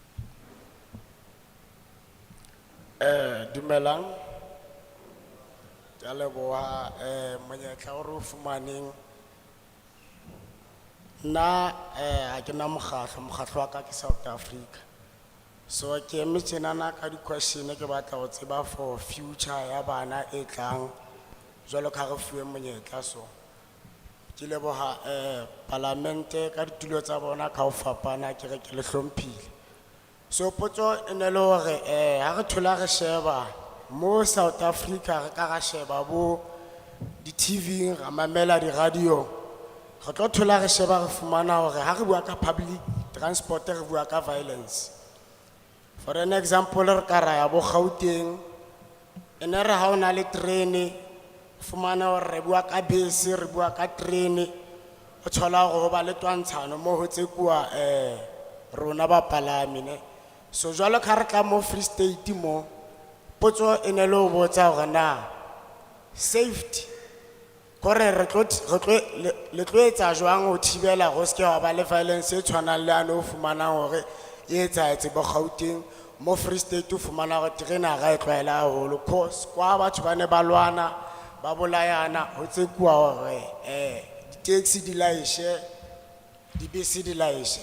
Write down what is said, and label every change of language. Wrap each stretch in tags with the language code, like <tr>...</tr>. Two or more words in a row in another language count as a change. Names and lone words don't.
<st>Dumelang. Ke leboha monyetla o re o fumaneng. Nna ha ke na mokgatlo wa ka ke South Africa. So ke eme tjenana ka di-question ke batla ho tseba</st> <en>for future</en> <st>ya bana e tlang jwalo ka re fuwe monyetla so. Ke leboha parlamente ka ditulo tsa bona ka ho fapana ke re ke le hlomphile. So potso e ne le hore ha re thola re sheba mo South Africa re ka ra sheba bo di-TV ra mamela di-radio re tlo thola re sheba re fumana hore ha re bua ka</st> <en>public transport</en> <st>re bua ka violence.</st> <en>For an example</en> <st>re ka ra ya bo Gauteng ene re ha o na le trene fumana hore re bua ka bese re bua ka trene o thola hore ho ba le twantshano mo ho tsekuwa rona ba palami ne. So jwalo ka re tla mo Free State mo potso ene le ho botsa hore na safety kore re tlo etsa jwang ho thibela go se wa ba le violence e tshwanang le ano fumana hore e etsaetse bo Gauteng mo Free State o fumana hore terena ga e tlwaela haholo cause kwa batho ba ne ba lwana ba bolayana ho tsekuwa hore di-taxi di laishe dibese di laishe.</st>